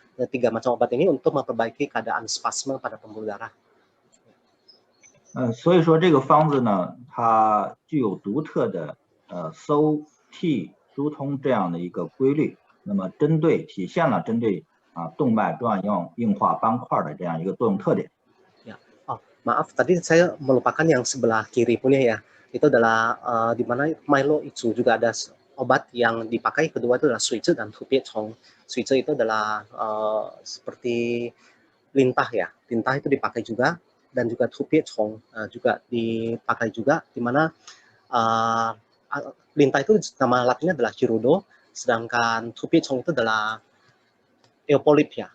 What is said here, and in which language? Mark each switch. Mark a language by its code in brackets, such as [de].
[id] 3 macam obat ini untuk memperbaiki keadaan spasme pada pembuluh darah。 [zh] 所以说这个方子呢，它具有独特的收替疏通这样的一个规律，那么体现了针对动脉粥样硬化斑块的这样一个作用特点。 [id] Maaf, tadi saya melupakan yang sebelah kiri punya ya. Itu adalah di mana Milo itu juga ada obat yang dipakai, kedua itu adalah suizi dan tupiechong. Suizi itu adalah seperti lintah ya. Lintah itu dipakai juga, dan juga tupiechong juga dipakai juga, di mana lintah itu nama latinnya adalah hirudo, sedangkan tupiechong itu adalah eupolip ya.